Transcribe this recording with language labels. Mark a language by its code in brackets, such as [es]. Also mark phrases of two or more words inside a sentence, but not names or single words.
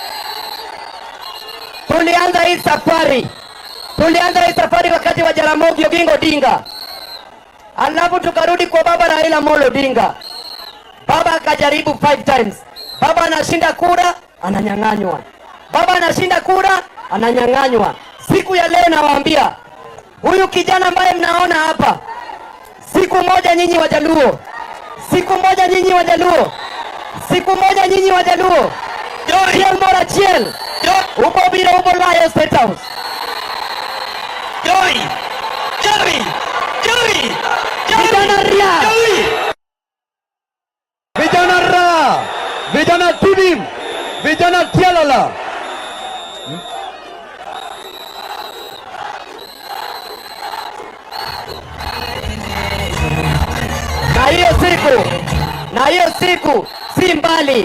[sw] Tulianza hii safari wakati wa Jaramogi Oginga Odinga, alafu tukarudi kwa baba Raila Amolo Odinga. Baba akajaribu 5 times. Baba anashinda kura, ananyang'anywa. Baba anashinda kura, ananyang'anywa. Siku ya leo nawaambia, huyu kijana ambaye mnaona hapa, siku moja nyinyi Wajaluo, [luo] Chiel mora chiel, upo biro upo layo State House. [sw] Vijana ria, vijana ra, vijana tibim, vijana tialala. Na hiyo siku si mbali.